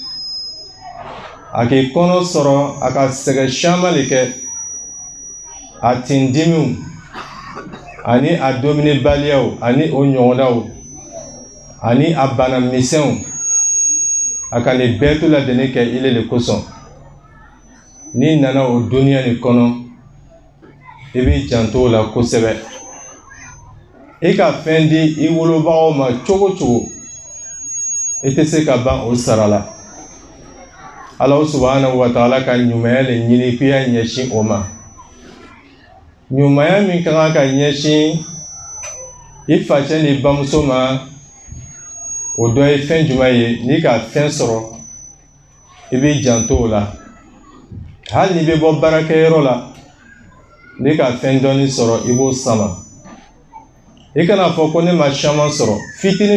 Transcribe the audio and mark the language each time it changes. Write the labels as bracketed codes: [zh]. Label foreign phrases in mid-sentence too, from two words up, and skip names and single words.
[bm] a k'i kɔnɔ sɔrɔ a ka sɛgɛ caman de kɛ a tindimiw ani a domini baliyaw ani o ɲɔgɔnnaw ani a bana misɛnw a ka nin bɛɛ to ladeni kɛ ile le kosɔn ni nana o duniya ni kɔnɔ i b'i janto o la kosɛbɛ i ka fɛn di i wolobagaw ma cogo cogo i tɛ se ka ban o sara la [ar] الله سبحانه وتعالى [bm] ka ɲumanya le ɲini k'i ya ɲɛsin o ma ɲumanya min kan ka ɲɛsin i facɛ ni bamuso ma o dɔ ye fɛn jumɛn ye n'i ka fɛn sɔrɔ i b'i janto o la hali n'i bɛ bɔ baarakɛyɔrɔ la n'i ka fɛn dɔɔni sɔrɔ i b'o sama i kana fɔ ko ne ma caman sɔrɔ fitinin